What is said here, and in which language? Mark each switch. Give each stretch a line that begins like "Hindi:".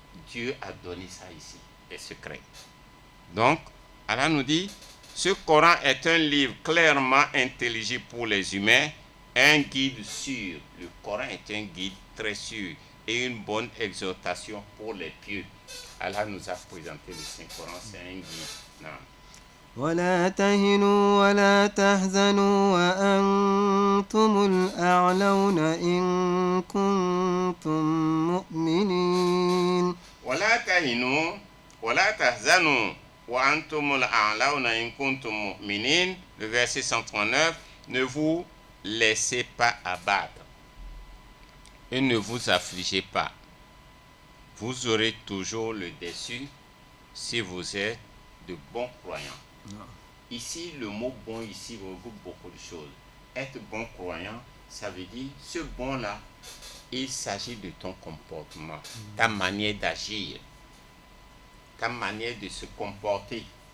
French: Dieu a donné ça ici, les secrets. Donc, Allah nous dit, ce Coran est un livre clairement intelligible pour les humains, un guide sûr. Le Coran est un guide très sûr et une bonne exhortation pour les pieux. Allah nous a présenté le Saint-Coran, c'est un guide. Non.
Arabic: ولا تهنوا ولا تحزنوا وأنتم الأعلون إن كنتم مؤمنين. ولا تهنوا ولا تحزنوا وأنتم الأعلون إن كنتم مؤمنين.
French: Le verset 139, ne vous laissez pas abattre et ne vous affligez pas. Vous aurez toujours le dessus si vous êtes de bons croyants. Ici, le mot bon ici regroupe beaucoup de choses. Être bon croyant, ça veut dire ce bon-là, il s'agit de ton comportement, ta manière d'agir, ta manière de se comporter.